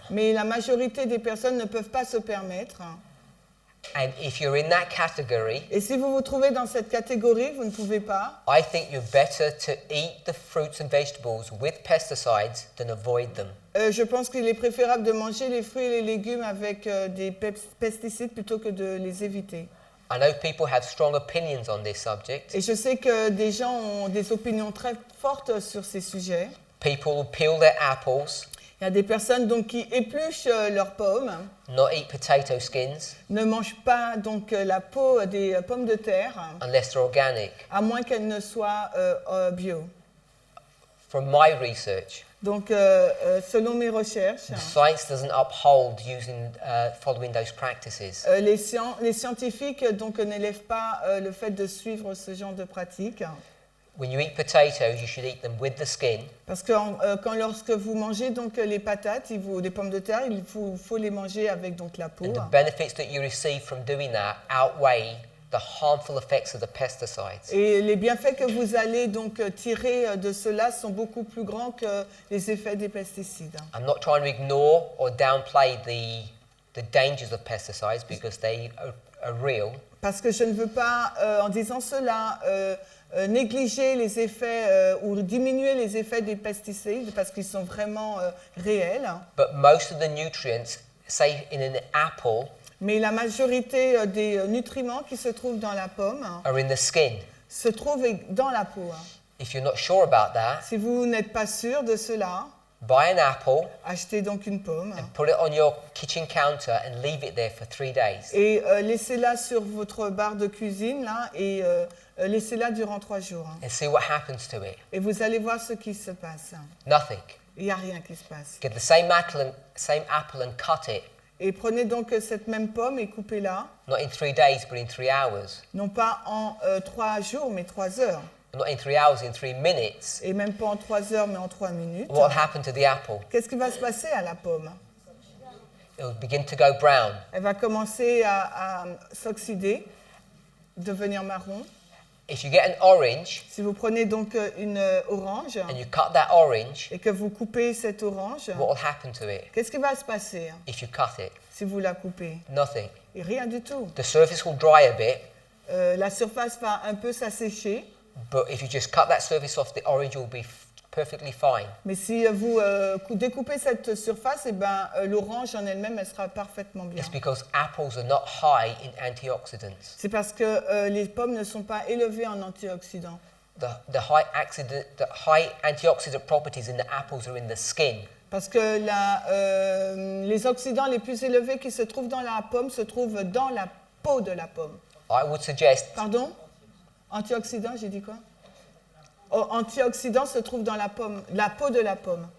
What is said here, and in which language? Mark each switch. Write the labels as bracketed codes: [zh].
[fr] Mais la majorité des personnes ne peuvent pas se permettre. [en] And if you're in that category, [fr] Et si vous vous trouvez dans cette catégorie, vous ne pouvez pas. [en] I think you're better to eat the fruits and vegetables with pesticides than avoid them. [fr] Je pense qu'il est préférable de manger les fruits et les légumes avec des pesticides plutôt que de les éviter. [en] I know people have strong opinions on this subject. [fr] Et je sais que des gens ont des opinions très fortes sur ces sujets. [en] People will peel their apples, [fr] Il y a des personnes donc qui épluchent leurs pommes, [en] not eat potato skins [fr] ne mangent pas donc la peau des pommes de terre, [en] unless they're organic. [fr] à moins qu'elles ne soient bio. [en] From my research, [fr] Donc, selon mes recherches, [en] the science doesn't uphold following those practices. [fr] les scientifiques donc n'élèvent pas le fait de suivre ce genre de pratique. [en] When you eat potatoes, you should eat them with the skin. [fr] Parce que lorsque vous mangez donc les patates, les pommes de terre, il faut les manger avec donc la peau. [en] And the benefits that you receive from doing that outweigh the harmful effects of the pesticides. [fr] Et les bienfaits que vous allez donc tirer de cela sont beaucoup plus grands que les effets des pesticides. [en] I'm not trying to ignore or downplay the dangers of pesticides because they are real. [fr] Parce que je ne veux pas, en disant cela, négliger les effets ou diminuer les effets des pesticides parce qu'ils sont vraiment réels. [en] But most of the nutrients, say in an apple, [fr] Mais la majorité des nutriments qui se trouvent dans la pomme [en] are in the skin. [fr] se trouvent dans la peau. [en] If you're not sure about that, [fr] Si vous n'êtes pas sûr de cela, [en] buy an apple [fr] achetez donc une pomme [en] and put it on your kitchen counter and leave it there for 3 days. [fr] et laissez-la sur votre barre de cuisine là, et laissez-la durant 3 jours. [en] And see what happens to it. [fr] Et vous allez voir ce qui se passe. [en] Nothing. [fr] Il n'y a rien qui se passe. [en] Get the same apple and cut it. [fr] Et prenez donc cette même pomme et coupez-la, [en] Not in 3 days, but in 3 hours. [fr] non pas en 3 jours, mais 3 heures. [en] Not in 3 hours, in 3 minutes. [fr] Et même pas en 3 heures, mais en 3 minutes. [en] What will happen to the apple? [fr] Qu'est-ce qui va se passer à la pomme? [en] It will begin to go brown. [fr] Elle va commencer à s'oxyder, devenir marron. [en] If you get an orange [fr] Si vous prenez donc une orange [en] and you cut that orange, [fr] et que vous coupez cette orange, [en] what will happen to it [fr] qu'est-ce qui va se passer [en] if you cut it? [fr] si vous la coupez? [en] Nothing. [fr] Et rien du tout. [en] The surface will dry a bit, [fr] La surface va un peu s'assécher, [en] but if you just cut that surface off, the orange will be perfectly fine. [fr] mais si vous découpez cette surface, eh ben, l'orange en elle-même, elle sera parfaitement bien. [en] It's because apples are not high in antioxidants. [fr] C'est parce que les pommes ne sont pas élevées en antioxydants. [en] The high antioxidant properties in the apples are in the skin. [fr] Parce que les oxydants les plus élevés qui se trouvent dans la pomme se trouvent dans la peau de la pomme. [en] I would suggest [fr] Pardon? Antioxydants, j'ai dit quoi? Oh, antioxydants se trouvent dans la pomme, la peau de la pomme.